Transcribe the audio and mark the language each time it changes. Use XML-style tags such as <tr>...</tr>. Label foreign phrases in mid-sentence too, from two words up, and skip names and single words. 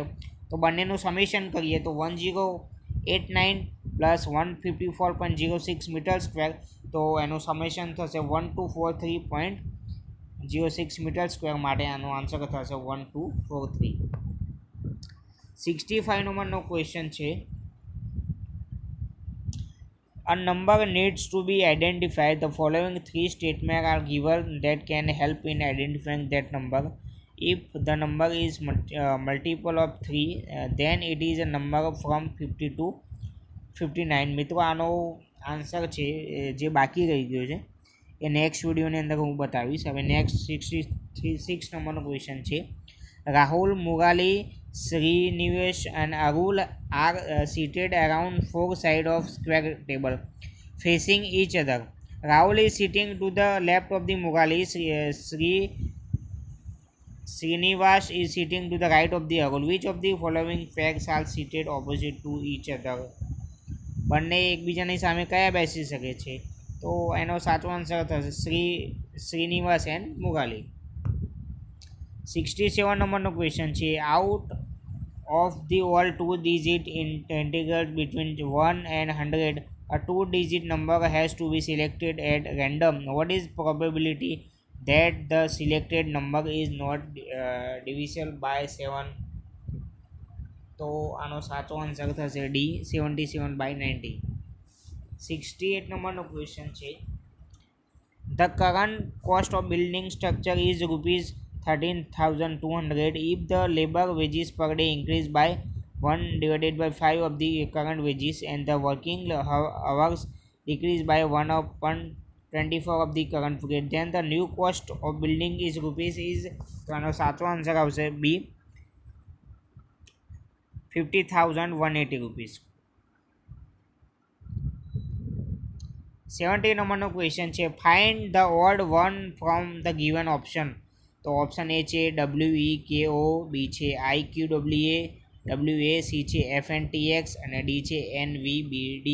<gu>તો બંનેનું સમેશન કરીએ તો 1089 પ્લસ 154.06</gu> <en>meter square,</en> <gu>તો એનું સમેશન થશે 1243.06</gu> <en>meter square.</en> <gu>માટે આનો આન્સર થશે 1243. 65 નંબરનો ક્વેશ્ચન છે.</gu> <en>A number needs to be identified. The following three statements are given that can help in identifying that number. If the number is multiple of 3, then it is a number from 50 to 59.</en> <gu>મિત્રો આનો આન્સર છે જે બાકી રહી ગયો છે એ નેક્સ્ટ વિડીયોની અંદર હું બતાવીશ. હવે નેક્સ્ટ 66 નંબરનો ક્વેશ્ચન છે.</gu> <en>Rahul, Murali, Srinivas and Arul are seated around four sides of square table facing each other. Rahul is sitting to the left of the Murali. Srinivas is sitting to the right of the Arul. Which of the following facts are seated opposite to each other?</en> <gu>બંને એકબીજાની સામે કયા બેસી શકે છે? તો એનો સાચો આન્સર થશે શ્રીનિવાસ એન્ડ મુગાલી. 67 નંબરનો ક્વેશ્ચન છે.</gu> <en>આઉટ of the all two-digit integrals between 1 and 100, a two-digit number has to be selected at random. What is probability that the selected number is not divisible by 7?</en> <gu>તો આનો સાચો આન્સર થશે D, 77/90. 68 નંબરનો ક્વેશ્ચન છે.</gu> <en>The current cost of building structure is rupees 13,200 if the labor wages per day increase by 1 divided by 5 of the current wages and the working hours decrease by 1/24 of the current period, then the new cost of building is rupees is.</en> <gu>તો આનો સાચો આન્સર આવશે B, 50,180 rupees. 70 નંબરનો ક્વેશ્ચન છે.</gu> <en>find the odd one from the given option.</en> <gu>તો ઓપ્શન એ છે WEKO, બી છે IQWA, WA, સી છે FNTX અને ડી છે NVBD.</gu>